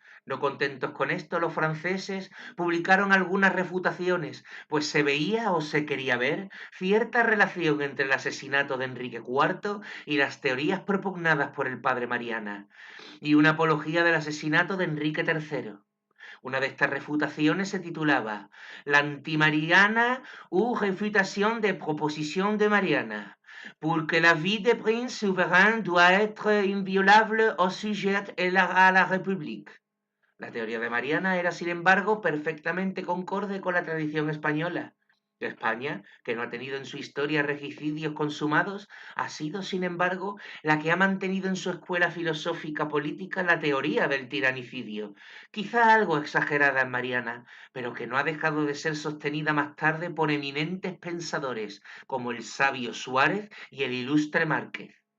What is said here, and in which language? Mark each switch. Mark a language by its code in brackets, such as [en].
[es] No contentos con esto, los franceses publicaron algunas refutaciones, pues se veía o se quería ver cierta relación entre el asesinato de Enrique IV y las teorías propugnadas por el padre Mariana, y una apología del asesinato de Enrique III. Una de estas refutaciones se titulaba [fr] La antimariana ou réfutation des propositions de Mariana, porque la vie de prince souverain doit être inviolable au sujet et à la République. [es] La teoría de Mariana era, sin embargo, perfectamente concorde con la tradición española. España, que no ha tenido en su historia regicidios consumados, ha sido, sin embargo, la que ha mantenido en su escuela filosófica política la teoría del tiranicidio, quizá algo exagerada en Mariana, pero que no ha dejado de ser sostenida más tarde por eminentes pensadores como el sabio Suárez y el ilustre Márquez.